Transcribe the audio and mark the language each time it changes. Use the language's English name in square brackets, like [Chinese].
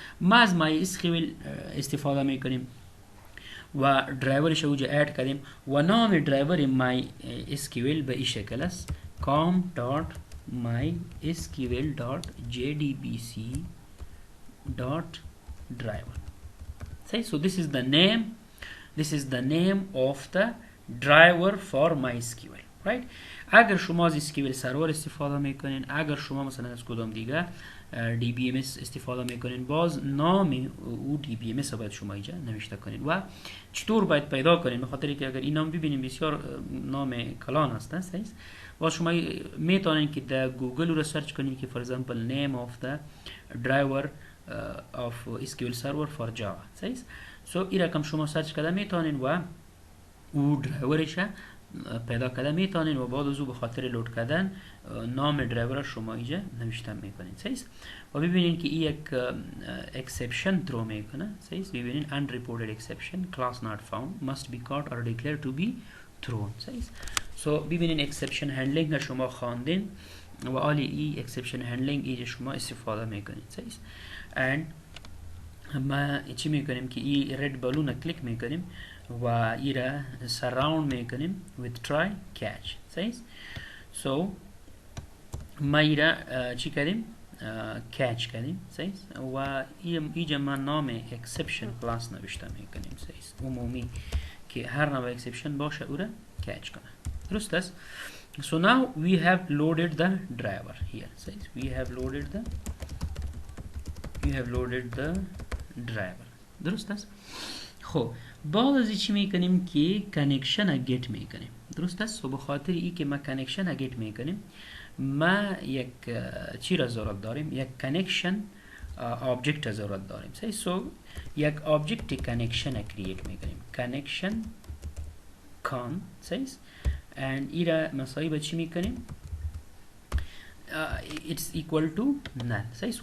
[Persian] ما از مای اسکیول استفاده میکنیم و درایورش اوجا اد کردیم و نام درایور مای اسکیول به این شکل است com.mysql.jdbc.driver. [English] So this is the name of the driver for MySQL, right? [Persian] اگر شما از اسکیول سرور استفاده میکنین، اگر شما مثلا از کدام دیگه دی بی ام اس استفاده میکنین، باز نام او دی بی ام اس باید شما اینجا نوشته کنین. و چطور باید پیدا کنین؟ بخاطر که اگر این نام ببینین بسیار نام کلان هست. صحیح؟ باز شما میتونین که در گوگل رو سرچ کنین که [English] for example name of the driver of SQL server for Java. [Persian] صحیح؟ سو این رقم شما سرچ کرده میتونین و او درایورش پیدا کرده میتونین و بعد از او به خاطر لود کردن نام درایور شما اینجا نوشته میکنین. صحیح؟ و ببینین که این یک exception throw میکنه. صحیح؟ ببینین [English] unreported exception class not found must be caught or declared to be thrown. [Persian] صحیح؟ سو ببینین exception handling شما خواندین و آلی ای exception handling اینجا شما استفاده میکنین. صحیح؟ and ما چی میکنیم که این رد بالون کلیک میکنیم و این را سراوند میکنیم [English] with try catch. [Persian] صحیح؟ so ما ایرا چی کردیم کچ کردیم صحیح و اینجا ما نام اکسپشن کلاس نوشته میکنیم صحیح عمومی که هر نوع اکسپشن باشه او را کچ کنه درست است. [English] So now we have loaded the driver here [Persian] صحیح [English] we have loaded the driver [Persian] درست است. خب بعد از چی میکنیم که کانکشن گیت میکنیم درست است. و به خاطر ای که ما کانکشن گیت میکنیم ما یک چی را ضرورت داریم یک کانکشن آبجکت را ضرورت داریم صحیح. سو یک آبجکت کانکشن کرییت میکنیم کانکشن کان صحیح and ای را مساوی به چی میکنیم [English] it's equal to null [Persian] صحیح.